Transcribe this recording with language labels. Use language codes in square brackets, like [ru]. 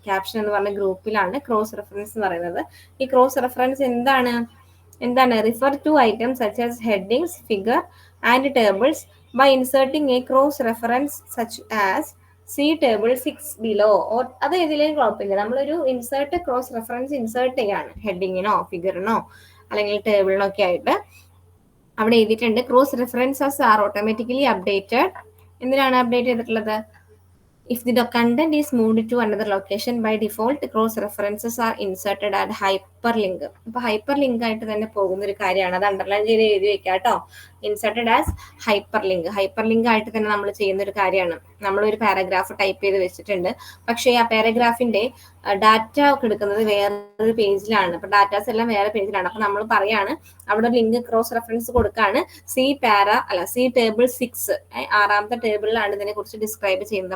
[ml] Caption എന്ന് പറഞ്ഞ ഗ്രൂപ്പിലാണ് cross reference എന്ന് പറയുന്നത്. ഈ ക്രോസ് റെഫറൻസ് എന്താണ്, [en] Refer to items such as headings, figure and tables by inserting a cross reference such as see table 6 below. [ml] അത് ഇതിലേക്ക് കുഴപ്പമില്ല, നമ്മളൊരു ഇൻസേർട്ട് ക്രോസ് റെഫറൻസ് ഇൻസേർട്ട് ചെയ്യാണ് ഹെഡിങ്ങിനോ ഫിഗറിനോ അല്ലെങ്കിൽ ടേബിളിനോ ഒക്കെ ആയിട്ട്. അവിടെ എഴുതിയിട്ടുണ്ട് [en] Cross references are automatically updated. [ml] എന്തിനാണ് അപ്ഡേറ്റ് ചെയ്തിട്ടുള്ളത്? [en] If the content is moved to another location, by default, cross references are inserted at hyperlink. [ml] അപ്പോൾ ഹൈപ്പർ ലിങ്ക് ആയിട്ട് തന്നെ പോകുന്ന ഒരു കാര്യമാണ്, അത് അണ്ടർലൈൻ ചെയ്ത് എഴുതി വെക്കാം കേട്ടോ. [en] Inserted as hyperlink. [ml] Hyper link ആയിട്ട് തന്നെ നമ്മൾ ചെയ്യുന്ന ഒരു കാര്യമാണ്. നമ്മളൊരു പാരഗ്രാഫ് ടൈപ്പ് ചെയ്ത് വെച്ചിട്ടുണ്ട്, പക്ഷേ ആ പാരഗ്രാഫിന്റെ ഡാറ്റ ഒക്കെ എടുക്കുന്നത് വേറൊരു പേജിലാണ്. അപ്പൊ ഡാറ്റാസ് എല്ലാം വേറെ പേജിലാണ്. അപ്പൊ നമ്മൾ പറയാണ് അവിടെ ലിങ്ക് ക്രോസ് റെഫറൻസ് കൊടുക്കാണ്, സി ടേബിൾ 6, ആറാമത്തെ ടേബിളിലാണ് ഇതിനെ കുറിച്ച് ഡിസ്ക്രൈബ് ചെയ്യുന്നത്.